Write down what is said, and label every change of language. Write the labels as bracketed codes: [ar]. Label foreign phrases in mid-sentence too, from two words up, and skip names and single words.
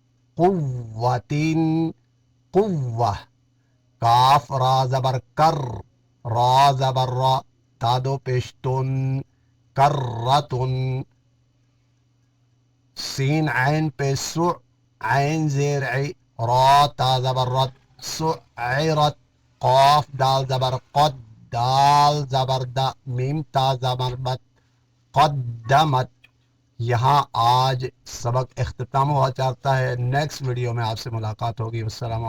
[ur] قوتن، قوہ، کاف را زبر کر، را زبر را، تا 2 پیش تن، کرتن، سین عین پہ سع، عین زیر عی، را تا زبر رت، سعرت، قاف دال زبر قد، دال زبر دا، میم تا زبر بت، قدمت۔ یہاں آج سبق اختتام ہوا چاہتا ہے، [en] next video [ur] میں آپ سے ملاقات ہوگی۔